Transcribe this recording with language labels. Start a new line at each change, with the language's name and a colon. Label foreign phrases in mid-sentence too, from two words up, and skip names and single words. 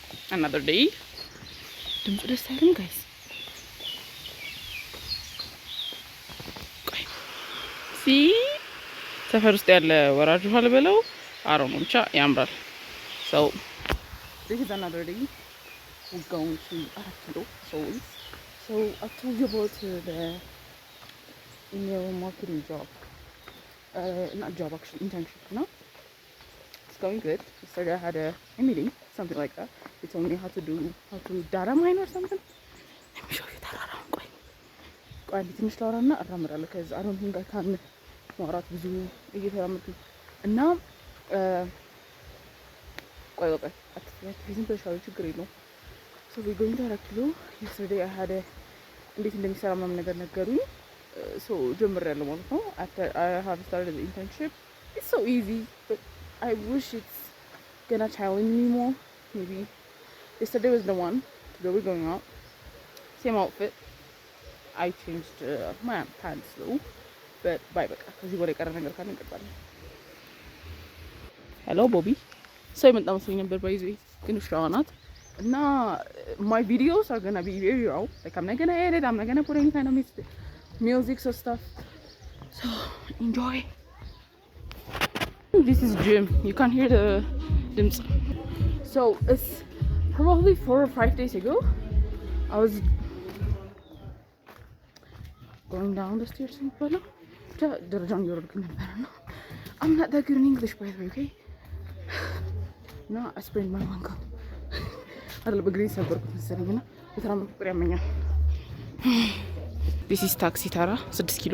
English: another day.
Amharic: ድምፁ ደስ አይልም ጋይስ? ሲ ሰፈር ውስጥ ያለ ወራጅ ውሃ ልበለው አሮ ነው ብቻ ያምራል።
English: So this is another day. We're going to Arakilo. So I told you about the email marketing job. Not job, actually, internship, you know? It's going good. Yesterday I had a meeting, something like that. They told me how to data mine or something. Let me show you that around. I need to start on that because I don't think I can
Amharic: ማውራት ብዙ እየተራመድኩ እና ቆይ ዝም ብለሽ ችግር የለውም።
English: So we're going to Arakilo. Yesterday I had
Amharic: እንዴት እንደሚሰራ ምናምን ነገር ነገሩኝ።
English: So
Amharic: ጀምሬያለሁ ማለት ነው።
English: After I have started the internship, it's so easy, but I wish it's gonna challenge me more. Maybe yesterday was the one. Today we're going out. Same outfit. I changed my pants though. But bye bye. Because you want to get a
Amharic: ነገር ካለ እንቀጥላለን።
English: Hello Bobby. So I went down to number by the
Amharic: ግን ውሻዋ ናት እና
English: my videos are gonna be very raw. Like I'm not gonna edit. I'm not gonna put any kind of music or stuff. So enjoy. This is gym. You can't hear the dims. So it's probably 4 or 5 days ago. I was going down the stairs but no.
Amharic: ደረጃውን እየወረድኩ ነበር ነው።
English: I'm not that good in English by the way, okay? No, I sprained my ankle.
Amharic: አይደል በግሬ ሰበርኩት መሰለኝና በተራመድኩ ቁጥር ያመኛል።
English: This is Taxi Tara,
Amharic: 6 ኪሎ.